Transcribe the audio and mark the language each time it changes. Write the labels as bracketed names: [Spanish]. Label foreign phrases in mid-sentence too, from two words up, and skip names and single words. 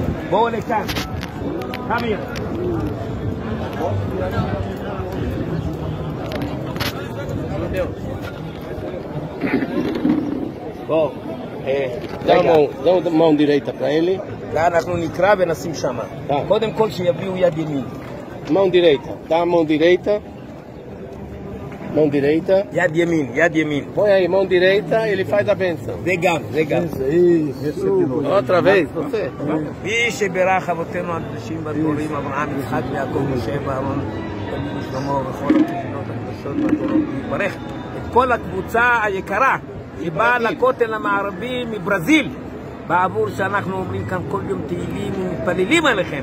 [Hebrew] בואו לכאן. תמיר. בואו. [Portuguese] זהו mão direita para ele. [Hebrew] אנחנו נקרא ונשים שם. קודם כל שיביאו יד ימין. [Portuguese] Mão direita. Dá a mão direita. Mão direita. [Hebrew] יד ימין, יד ימין. [Portuguese] Põe aí, mão direita, ele faz a benção. [Hebrew] זה גם, זה גם. [Portuguese] Outra vez, você. [Hebrew] מי שברך אבותינו הקדושים והטהורים, אברהם, יצחק ויעקב, משה ואהרון, דוד ושלמה וכל הקהילות הקדושות והטהורות, ויברך את כל הקבוצה היקרה שבאה לכותל המערבי מברזיל, בעבור שאנחנו אומרים כאן כל יום תהילים ומתפללים עליכם.